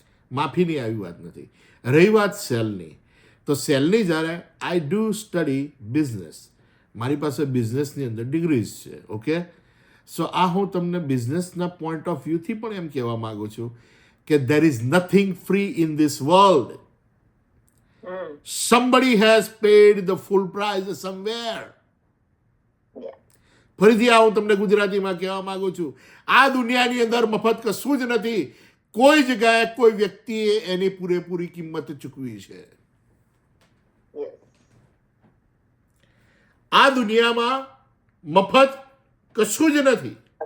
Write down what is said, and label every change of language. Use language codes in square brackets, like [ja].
[gu] માફીની આવી વાત નથી. રહી વાત સેલની, તો સેલની જ્યારે [en] I do study business, [gu] મારી પાસે બિઝનેસની અંદર ડિગ્રીઝ છે. ઓકે, સો આ હું તમને બિઝનેસના પોઈન્ટ ઓફ વ્યૂથી પણ એમ કહેવા માગું છું કે [en] there is nothing free in this world. Somebody has paid the full price somewhere. [gu] ફરીથી આ હું તમને ગુજરાતીમાં કહેવા માંગુ છું, આ દુનિયાની અંદર મફત કશું જ નથી. કોઈ જગ્યાએ કોઈ વ્યક્તિએ એની પૂરેપૂરી કિંમત ચૂકવી છે. આ દુનિયામાં મફત કશું જ નથી.